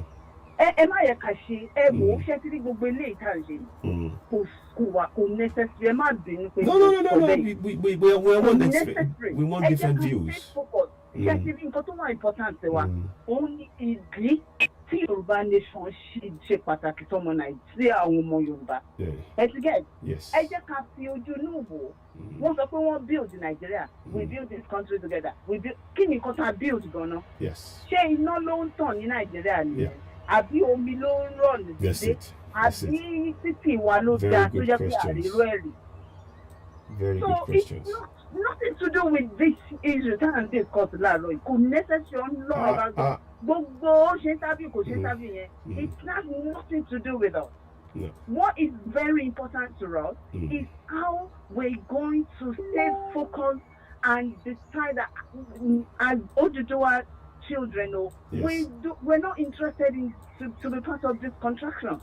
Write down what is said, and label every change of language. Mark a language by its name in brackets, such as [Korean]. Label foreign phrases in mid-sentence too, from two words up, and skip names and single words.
[English] Am I a cashier? No. We want different views. Only is Yoruba nation [Yoruba] ṣe pàtàkì tọmọ Nàìjíríà àwọn ọmọ Yorùbá. [English] Yes. [Yoruba] Ẹ jẹ́ ká fi ojú inú wò. Wọ́n sọ pé wọ́n build Nigeria. [English] We build this country together. [Yoruba] Kí ni nǹkan tá build gan-an? [English] Yes. [Yoruba] Ṣé iná ló ń tàn ní Nàìjíríà ni? Àbí omi ló ń rọ̀ nídìí? Àbí títì wa ló dáa tó jẹ́ pé àríró ẹ̀rì? [English] Very good questions. So it's nothing to do with this issue and this cause [Yoruba] láàárọ̀ yìí. Kò necessary lọ́wọ́ bá gbogbo ṣe interview kò ṣe interview yẹn. [English] It has nothing to do with us. No. What is very important to us is how we're going to stay focused and decide that as Oduduwa children, we're not interested in to be part of this contraction.